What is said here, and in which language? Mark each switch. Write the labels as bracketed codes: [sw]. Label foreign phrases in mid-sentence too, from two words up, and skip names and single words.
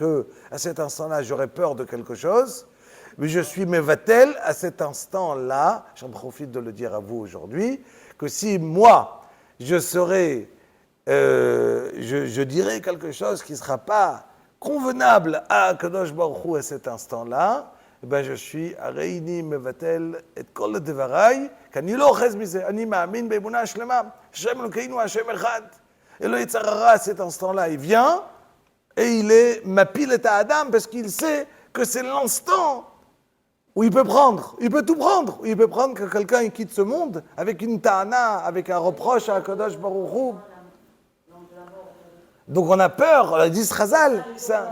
[fr] que à cet instant-là, j'aurais peur de quelque chose, mais je suis mevatel à cet instant-là, j'en profite de le dire à vous aujourd'hui, que si moi, je serais, je dirais quelque chose qui ne sera pas convenable à [he] קדוש ברוך הוא [fr] à cet instant-là, eh ben je suis [he] הריני מבטל את כל דבריי, כי אני לא אוחז מזה, אני מאמין באמונה שלמה, השם אלוקינו השם אחד. [fr] Et le [he] יצר הרע [fr] à cet instant-là, il vient et il est [he] מפיל את אדם [fr] parce qu'il sait que c'est l'instant où il peut prendre, il peut tout prendre. Il peut prendre que quelqu'un il quitte ce monde avec une ta'ana, avec un reproche à [he] קדוש ברוך הוא. [fr] Donc on a peur, dit Chazal, ça.